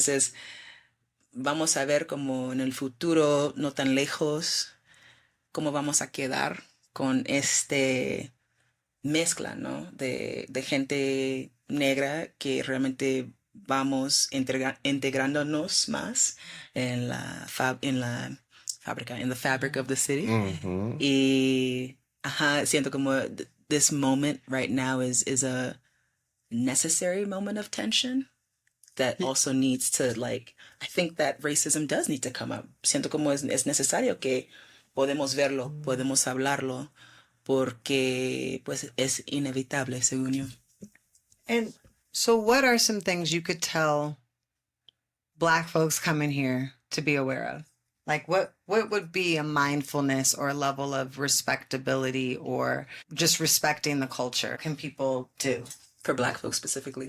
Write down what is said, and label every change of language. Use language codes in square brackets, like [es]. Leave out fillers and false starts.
[es] Entonces, vamos a ver como en el futuro, no tan lejos, cómo vamos a quedar con este mezcla, ¿no? De gente negra que realmente vamos integrándonos más en la fábrica, [en] in the fabric of the city. Mhm. [es] Y siento como [en] this moment right now is a necessary moment of tension that also needs to, like, I think that racism does need to come up. [es] Siento como es necesario que podemos verlo, podemos hablarlo, porque pues es inevitable, según yo. [en] And so, what are some things you could tell Black folks coming here to be aware of? Like, what would be a mindfulness or a level of respectability or just respecting the culture can people do? For Black folks specifically.